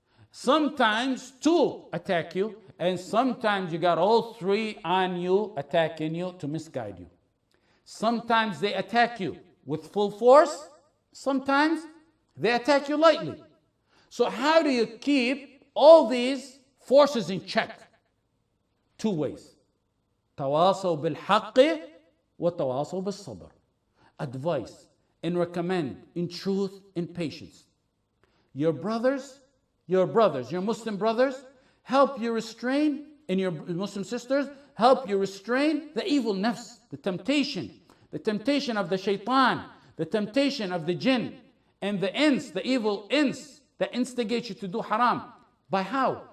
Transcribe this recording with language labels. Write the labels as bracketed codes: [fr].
[en] Sometimes 2 attack you. And sometimes you got all 3 on you, attacking you to misguide you. Sometimes they attack you with full force. Sometimes they attack you lightly. So how do you keep all these forces in check? 2 ways. [ar] تواصوا بالحق وتواصوا بالصبر. [en] Advice and recommend in truth and patience. Your brothers, your Muslim brothers, help you restrain, and your Muslim sisters, help you restrain the evil nafs, the temptation of the shaitan, the temptation of the jinn, and the ins, the evil ins that instigate you to do haram. By how?